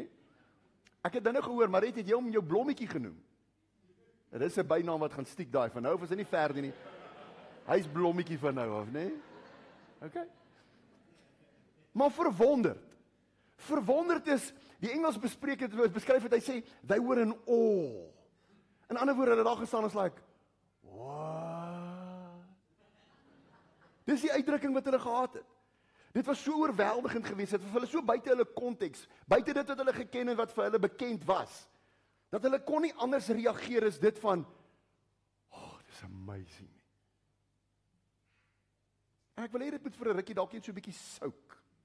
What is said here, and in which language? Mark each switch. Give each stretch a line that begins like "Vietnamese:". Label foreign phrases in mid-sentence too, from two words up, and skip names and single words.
Afrikaans: Ek het nou gehoor Mariet het jy hom jou blommetjie genoem. Dit is 'n bynaam wat gaan stiek daai van nou of is dit nie Ferdi nie. Hy's blommetjie van nou af, nê? Okay. Maar verwonderd. Verwonderd is die Engels beskryf het hy sê
English: they were in awe.
Afrikaans: In ander woorde hulle daar gestaan is
English: like what?
Afrikaans: Dis die uitdrukking wat hulle gehad het. Dit was so oorweldigend geweest, dit was vir hulle so buite hulle konteks, buite dit wat hulle geken en wat vir hulle bekend was, dat hulle kon nie anders reageer as dit van dis amazing. En ek wil hê dit moet vir 'n rukkie dalk net so 'n bietjie souk.